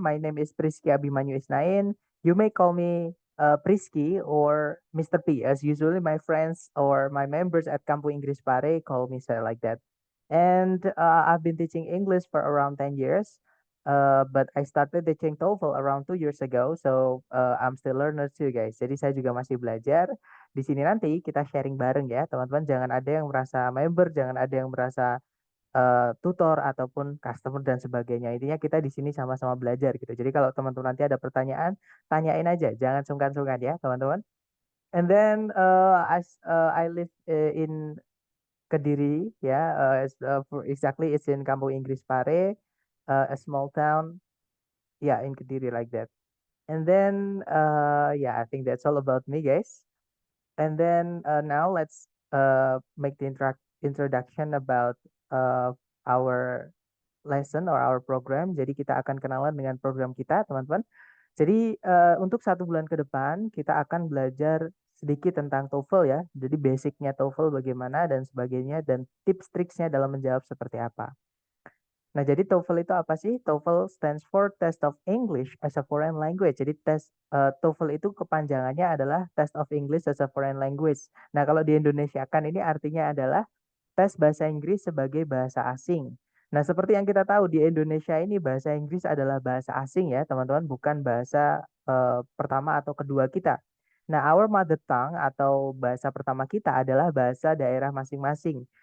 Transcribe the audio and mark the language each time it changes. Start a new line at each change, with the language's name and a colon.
English: My name is Priski Abimanyu Isnain. You may call me Priski or Mr. P, as usually my friends or my members at Kampu Inggris Pare call me so like that. And I've been teaching English for around 10 years. But I started teaching TOEFL around 2 years ago, so I'm still learner too, guys.
Indonesian: Jadi saya juga masih belajar. Di sini nanti kita sharing bareng ya, teman-teman. Jangan ada yang merasa member, jangan ada yang merasa tutor ataupun customer dan sebagainya. Intinya kita di sini sama-sama belajar gitu. Jadi kalau teman-teman nanti ada pertanyaan, tanyain aja, jangan sungkan-sungkan ya, teman-teman.
English: And then as I live in Kediri, ya, exactly it's in Kampung Inggris Pare, a small town. Yeah, in Kediri like that. And then yeah, I think that's all about me, guys. And then now let's make the introduction about uh, our lesson or our program.
Indonesian: Jadi kita akan kenalan dengan program kita, teman-teman. Jadi untuk 1 bulan ke depan kita akan belajar sedikit tentang TOEFL ya. Jadi basicnya TOEFL bagaimana dan sebagainya dan tips-triksnya dalam menjawab seperti apa. Nah, jadi TOEFL itu apa sih?
English: TOEFL stands for Test of English as a Foreign Language.
Indonesian: Jadi TOEFL itu kepanjangannya adalah Test of English as a Foreign Language. Nah, kalau di Indonesia kan ini artinya adalah tes bahasa Inggris sebagai bahasa asing. Nah, seperti yang kita tahu di Indonesia ini bahasa Inggris adalah bahasa asing ya, teman-teman, bukan bahasa pertama atau kedua kita. Nah,
English: our mother tongue
Indonesian: atau bahasa pertama kita adalah bahasa daerah masing-masing.